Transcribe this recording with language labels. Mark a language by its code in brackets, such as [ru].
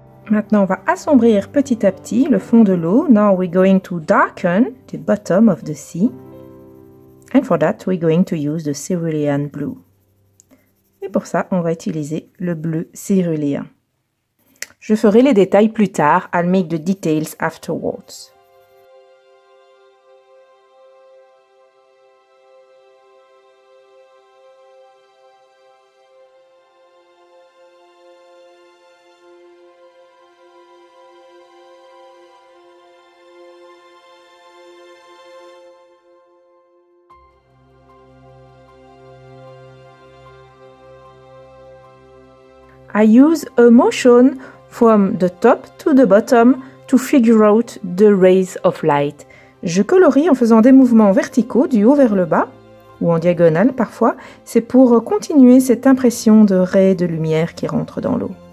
[fr] Maintenant, on va assombrir petit à petit le fond de l'eau. [en] Now we're going to darken the bottom of the sea. And for that, we're going to use the cerulean blue. [fr] Et pour ça, on va utiliser le bleu céruléen. Je ferai les détails plus tard. [en] I'll make the details afterwards. I use a motion from the top to the bottom to figure out the rays of light. [fr] Je colorie en faisant des mouvements verticaux du haut vers le bas, ou en diagonale parfois. C'est pour continuer cette impression de raies de lumière qui rentrent dans l'eau.